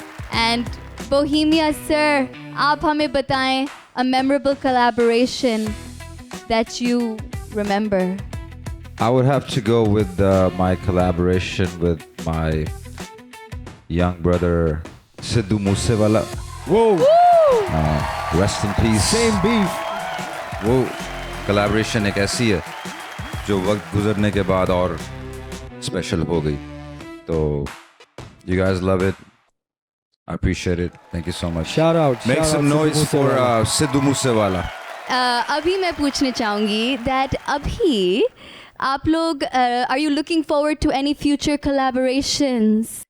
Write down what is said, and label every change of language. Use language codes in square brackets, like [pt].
[en] And Bohemia sir, [hi] आप हमें बताएं [en] a memorable collaboration that you remember. I would have to go with my collaboration with my young brother Sidhu Moosewala. Whoa! Rest in peace. Same beef. [hi] वो collaboration एक ऐसी है जो वक्त गुजरने के बाद और स्पेशल हो गई. [en] तो you guys love it. I appreciate it. Thank you so much. Shout out. Make some noise for Sidhu Moosewala. [hi] अभी मैं पूछना चाहूँगी [en] that [hi] अभी आप लोग [en] are you looking forward to any future collaborations?